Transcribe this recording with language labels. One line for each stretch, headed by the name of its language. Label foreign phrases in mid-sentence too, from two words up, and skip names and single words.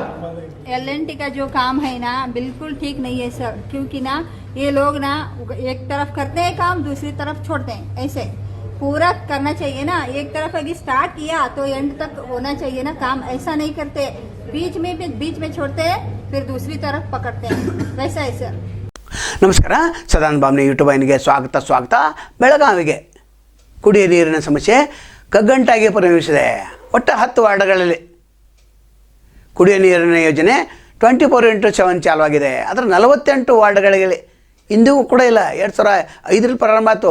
Hindi: एलएनटी का जो काम है ना बिल्कुल ठीक नहीं है सर, क्योंकि ना ये लोग ना एक तरफ करते हैं काम, दूसरी तरफ छोड़ते हैं। ऐसे पूरा करना चाहिए ना, एक तरफ अगर स्टार्ट किया तो एंड तक होना चाहिए ना काम। ऐसा नहीं करते, बीच में छोड़ते हैं, फिर दूसरी तरफ पकड़ते हैं, वैसा है सर।
Kannada: ನಮಸ್ಕಾರ, ಸದಾನಂದ ಬಾಮ್ನಿ ಯೂಟ್ಯೂಬ್ ವಾಹಿನಿಗೆ ಸ್ವಾಗತ. ಬೆಳಗಾವಿಗೆ ಕುಡಿಯ ನೀರಿನ ಸಮಸ್ಯೆ ಕಗ್ಗಂಟಾಗಿ ಪರಿಣಮಿಸಿದೆ. ಒಟ್ಟು 10 ವಾರ್ಡ್ಗಳಲ್ಲಿ ಕುಡಿಯ ನೀರಿನ ಯೋಜನೆ 24/7 ಚಾಲುವಾಗಿದೆ. ಅದರ 48 ವಾರ್ಡ್ಗಳಿಗೆ ಇಂದಿಗೂ ಕೂಡ ಇಲ್ಲ. 2005ರಲ್ಲಿ ಪ್ರಾರಂಭ ಆಯಿತು.